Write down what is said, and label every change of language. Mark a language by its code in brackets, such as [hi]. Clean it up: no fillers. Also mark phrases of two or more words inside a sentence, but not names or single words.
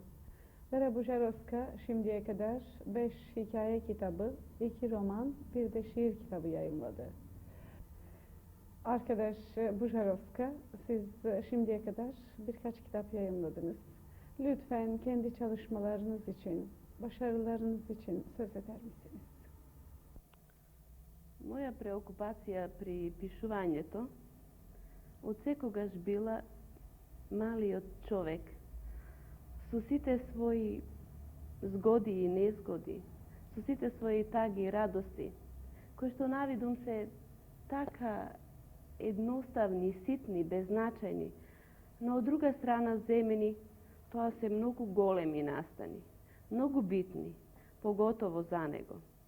[tr] Vera Bujarovska şimdiye kadar 5 hikaye kitabı, 2 roman, bir de şiir kitabı yayımladı. Arkadaş Bujarovska, siz şimdiye kadar birkaç kitap yayımladınız. Lütfen kendi çalışmalarınız için, başarılarınız için söz eder misiniz? [mk] Моја преокупација при пишувањето отсекогаш била малиот човек со сите своји згоди и незгоди, со сите своји таги и радости, кои што навидум се така едноставни, ситни, беззначајни, но од друга страна земени тоа се многу големи настани, многу битни, поготово за него.